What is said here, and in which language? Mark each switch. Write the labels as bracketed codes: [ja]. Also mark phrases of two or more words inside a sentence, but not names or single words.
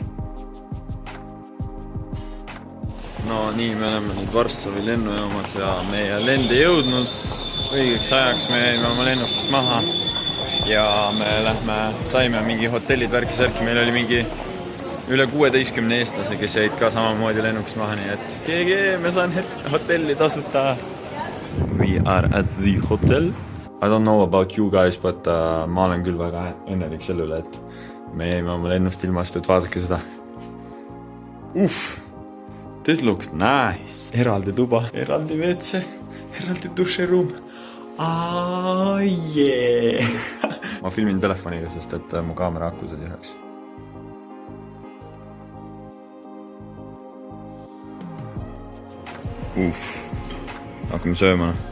[et] No nii, me oleme nüüd Varssavi lennujaamas ja meie lend ei jõudnud. Õigeks ajaks me jäime oma lennukist maha ja me saime mingi hotellid värki-särki. Meil oli mingi üle 16 eestlase, kes jäid ka samamoodi lennukist maha, nii et GG, me saan hotelli tasuta. [en] We are at the hotel. I don't know about you guys, but [et] ma olen küll väga õnnelik selle üle, et me jäime oma lennust ilmast, et vaadake seda. [en] This looks nice. [et] Eraldi tuba, eraldi WC, eraldi duširuum. Yeah. Ma filmin telefoniga, sest et mu kaamera aku sai tühjaks. Hakkame sööma.